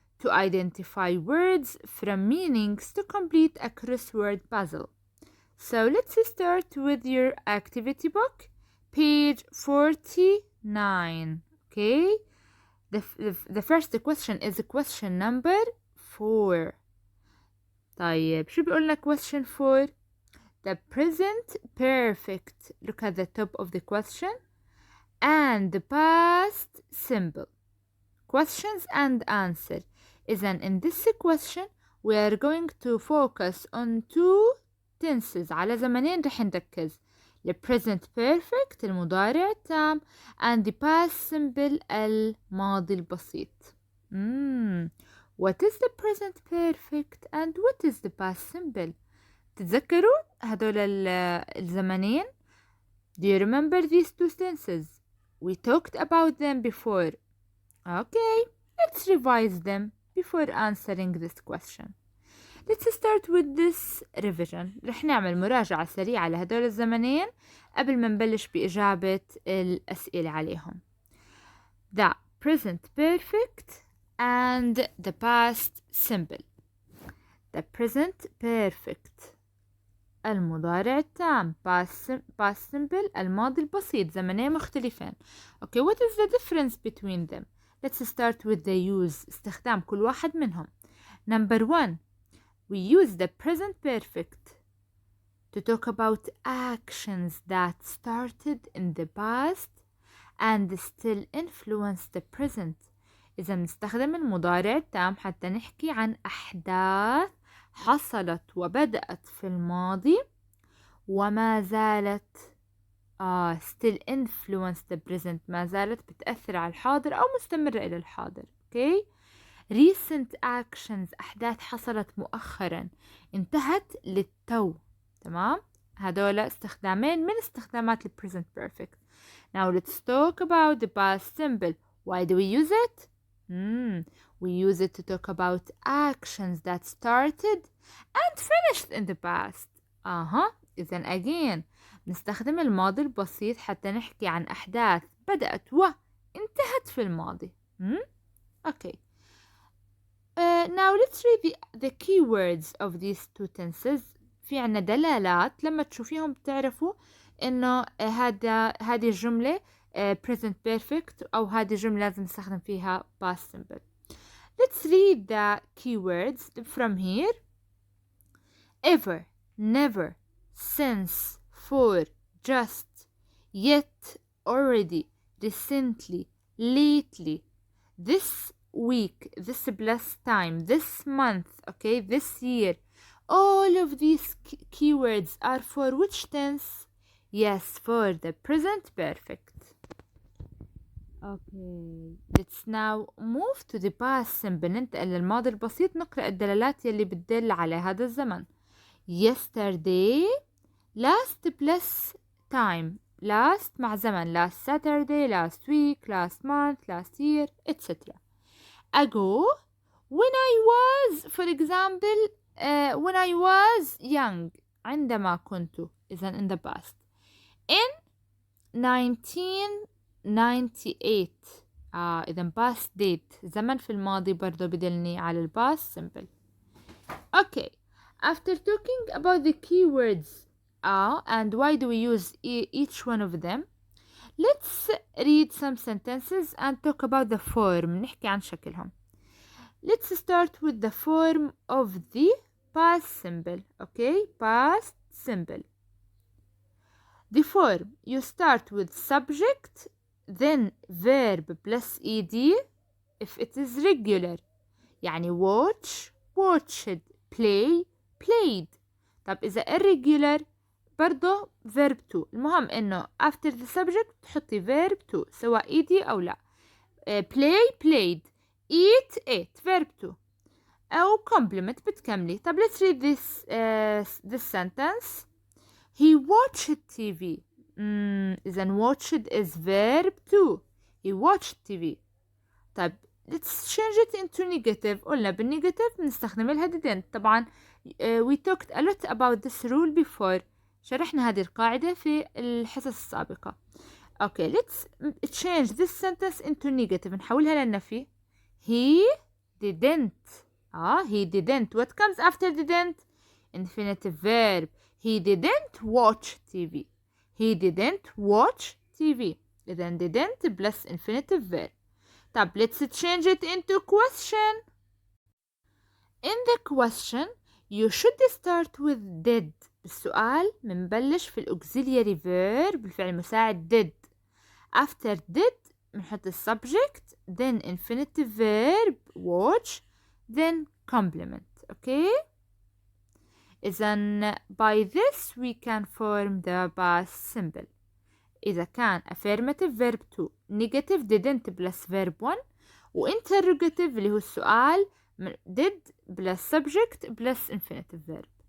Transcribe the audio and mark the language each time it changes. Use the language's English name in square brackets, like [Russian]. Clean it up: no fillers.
[English] To identify words from meanings to complete a crossword puzzle. So, let's start with your activity book, page 49. Okay? The first question is question number 4. [Arabic] طيب شو بيقول لنا [English] question 4? The present perfect, look at the top of the question, and the past simple. Questions and answer. [Arabic] إذن [English] in this question we are going to focus on 2 tenses. [Arabic] على زمنين رح نركز. [English] The present perfect [Arabic] المضارع التام [English] and the past simple [Arabic] الماضي البسيط. [English] What is the present perfect and what is the past simple? [Arabic] تتذكروا هدول الزمنين؟ [English] Do you remember these 2 tenses? We talked about them before. Okay, let's revise them before answering this question. Let's start with this revision. [Arabic] رح نعمل مراجعة سريعة لهدول الزمنين قبل ما نبلش بإجابة الأسئلة عليهم. [English] The present perfect and the past simple. The present perfect [Arabic] المضارع التام [English] past simple [Arabic] الماضي البسيط زمنين مختلفين. [English] Okay, what is the difference between them? Let's start with the use [Arabic] استخدام كل واحد منهم. [English] Number 1, we use the present perfect to talk about actions that started in the past and still influence the present. [Arabic] إذا بنستخدم المضارع التام حتى نحكي عن أحداث حصلت وبدأت في الماضي وما زالت [English] still influence the present [Arabic] ما زالت بتأثر على الحاضر أو مستمرة إلى الحاضر. [English] Okay? recent actions [Arabic] أحداث حصلت مؤخرا انتهت للتو. تمام؟ هدول استخدامين من استخدامات ال present perfect. [English] Now let's talk about the past simple. Why do we use it? We use it to talk about actions that started and finished in the past. [Arabic] إذن [English] again [Arabic] نستخدم الماضي البسيط حتى نحكي عن أحداث بدأت وانتهت في الماضي. [English] Okay. Now let's read the keywords of these 2 tenses. [Arabic] في عنا دلالات لما تشوفيهم بتعرفوا إنه هذه الجملة present perfect أو هذه الجملة لازم نستخدم فيها past simple. [English] Let's read the keywords from here. Ever, never, since, for, just, yet, already, recently, lately, this week, this blessed time, this month, okay, this year. All of these keywords are for which tense? Yes, for the present perfect. Okay, let's now move to the past simple. [Arabic] ننتقل للماضي البسيط نقرأ الدلالات يلي بتدل على هذا الزمن. [English] Yesterday, last plus time, last [Arabic] مع زمن, [English] last Saturday, last week, last month, last year, etc. Ago, when I was, for example, when I was young, [Arabic] عندما كنت, إذن [English] in the past. In 1998 [Arabic] إذن [English] past date [Arabic] زمن في الماضي برضو بدلني على ال [English] past simple. Okay, after talking about the keywords and why do we use each one of them, let's read some sentences and talk about the form. [Arabic] نحكي عن شكلهم. [English] Let's start with the form of the past simple. Okay, past simple. The form, you start with subject, then verb plus ed if it is regular. [Arabic] يعني [English] watch, watched, play, played. [Arabic] طب إذا [English] irregular [Arabic] برضه [English] verb to. [Arabic] المهم إنه [English] after the subject [Arabic] تحطي [English] verb to [Arabic] سواء [English] ed [Arabic] أو لا. [English] play played, eat ate verb to. [Arabic] أو compliment بتكملي. طب [English] let's read this sentence. He watched TV. إذن watched is verb to. He watched TV. [Arabic] طب [English] let's change it into negative. [Arabic] قلنا بالنيجاتيف بنستخدم الها didn't. طبعا [English] we talked a lot about this rule before. [Arabic] شرحنا هذه القاعدة في الحصص السابقة. [English] Okay, let's change this sentence into negative. [Arabic] نحولها للنفي. [English] He didn't. He didn't. What comes after didn't? Infinitive verb. He didn't watch TV. He didn't watch TV. [Arabic] إذن [English] didn't plus infinitive verb. [Arabic] طب [English] let's change it into question. In the question you should start with did. [Arabic] بالسؤال منبلش في الauxiliary verb الفعل المساعد did. [English] After did [Arabic] بنحط [English] subject, then infinitive verb watch, then complement. Okay? [Arabic] إذن [English] by this we can form the past simple. [Arabic] إذا كان [English] affirmative verb 2 negative didn't plus verb 1 و interrogative [Arabic] اللي هو السؤال [English] did plus subject plus infinitive verb.